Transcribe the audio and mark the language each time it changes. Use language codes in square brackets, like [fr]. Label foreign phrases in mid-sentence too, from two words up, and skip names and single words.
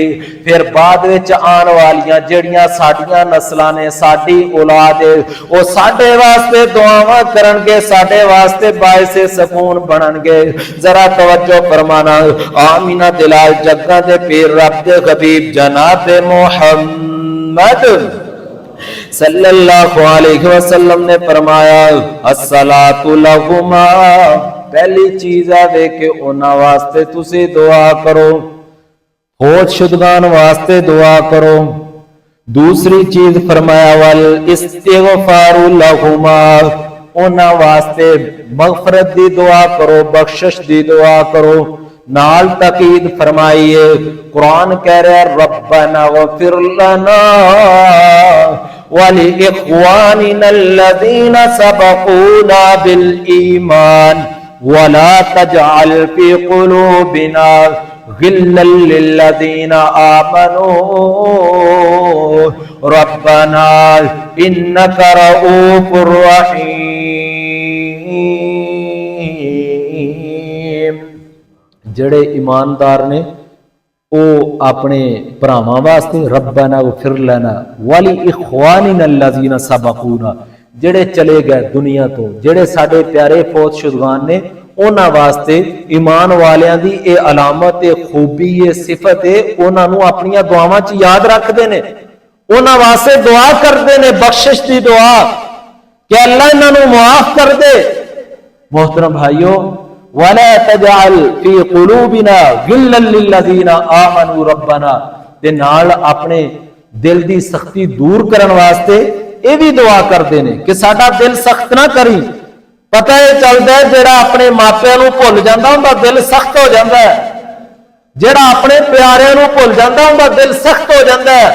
[pa] ਫਿਰ ਬਾਦ ਵਿਚ ਆਨੇ ਵਾਲੀਆਂ ਜਿਹੜੀਆਂ ਸਾਡੀਆਂ ਨਸਲਾਂ ਨੇ, ਸਾਡੀ ਔਲਾਦ ਹੈ, ਵੋ ਸਾਡੇ ਵਾਸਤੇ ਦੁਆਵਾਂ ਕਰਨਗੇ, ਸਾਡੇ ਵਾਸਤੇ ਬਾਇਸੇ ਸਕੂਨ ਬਣਨਗੇ। ਜ਼ਰਾ ਤਵੱਜੋ ਫ਼ਰਮਾਣਾ। ਆਮਿਨਾ ਦਿਲਾਲ ਜੱਗਾ ਦੇ ਪੀਰ ਰੱਬ ਦੇ ਹਬੀਬ ਜਨਾਬ ਮੁਹੰਮਦ [ar] صلى الله عليه وسلم [pa] ਨੇ ਫ਼ਰਮਾਇਆ, [ar] الصلاة لهما, [pa] ਪਹਿਲੀ ਚੀਜ਼ ਹੈ ਕਿ ਉਨ੍ਹਾਂ ਵਾਸਤੇ ਤੁਸੀਂ ਦੁਆ ਕਰੋ, ਫ਼ੌਤ ਸ਼ੁਦਗਾਨ ਵਾਸਤੇ ਦੁਆ ਕਰੋ। ਦੂਸਰੀ ਚੀਜ਼ ਫ਼ਰਮਾਇਆ, [ar] والاستغفار لهما, [pa] ਉਨ੍ਹਾਂ ਵਾਸਤੇ ਮਗ਼ਫ਼ਰਤ ਦੀ ਦੁਆ ਕਰੋ, ਬਖ਼ਸ਼ਿਸ਼ ਦੀ ਦੁਆ ਕਰੋ। ਨਾਲ ਤਾਕੀਦ ਫ਼ਰਮਾਈ ਹੈ, ਕੁਰਾਨ ਕਹਿ ਰਿਹਾ ਹੈ, [ar] ربنا اغفر لنا ولإخواننا الذين سبقونا بالإيمان ولا تجعل في قلوبنا غلا للذين آمنوا ربنا إنك رءوف رحيم. [pa] ਜੜੇ ਈਮਾਨਦਾਰ ਨੇ ਵੋ ਆਪਣੇ ਭਰਾਵਾਂ ਵਾਸਤੇ [ar] ربنا اغفر لنا ولإخواننا الذين سبقونا, [pa] ਜੇੜੇ ਚਲੇ ਗਏ ਦੁਨੀਆ ਤੋ, ਜੇੜੇ ਸਾਡੇ ਪਿਆਰੇ ਫ਼ੌਤ ਸ਼ੁਦਗਾਨ ਨੇ, ਉਨ੍ਹਾਂ ਵਾਸਤੇ ਈਮਾਨ ਵਾਲਿਆਂ ਦੀ ਯੇ ਅਲਾਮਤ ਹੈ, ਖ਼ੂਬੀ ਹੈ, ਸਿਫ਼ਤ ਹੈ। ਉਨ੍ਹਾਂ ਨੂੰ ਆਪਣੀਆਂ ਦੁਆਵਾਂ ਚ ਯਾਦ ਰੱਖਦੇ ਨੇ, ਉਨ੍ਹਾਂ ਵਾਸਤੇ ਦੁਆ ਕਰਦੇ ਨੇ, ਬਖ਼ਸ਼ਿਸ਼ ਦੀ ਦੁਆ ਕਿ ਅੱਲਾਹ ਇਨ੍ਹਾਂ ਨੂੰ ਮੁਆਫ਼ ਕਰ ਦੇ। [ur] محترم بھائیو, [ar] ولا تجعل في قلوبنا غلا للذين آمنوا ربنا, [pa] ਤੇ ਨਾਲ ਆਪਣੇ ਦਿਲ ਦੀ ਸਖ਼ਤੀ ਦੂਰ ਕਰਨ ਵਾਸਤੇ ਯੇ ਭੀ ਦੁਆ ਕਰਤੇ ਹੈਂ ਕਿ ਸਾਡਾ ਦਿਲ ਸਖ਼ਤ ਨਾ ਕਰੀਂ। ਪਤਾ ਯਹ ਚਲਤਾ ਹੈ, ਜੇੜਾ ਆਪਣੇ ਮਾਪਿਆਂ ਨੂੰ ਭੁੱਲ ਜਾਂਦਾ ਉਹਦਾ ਦਿਲ ਸਖ਼ਤ ਹੋ ਜਾਤਾ ਹੈ, ਜੇੜਾ ਆਪਣੇ ਪਿਆਰਿਆਂ ਨੂੰ ਭੁੱਲ ਜਾਂਦਾ ਉਹਦਾ ਦਿਲ ਸਖ਼ਤ ਹੋ ਜਾਤਾ ਹੈ।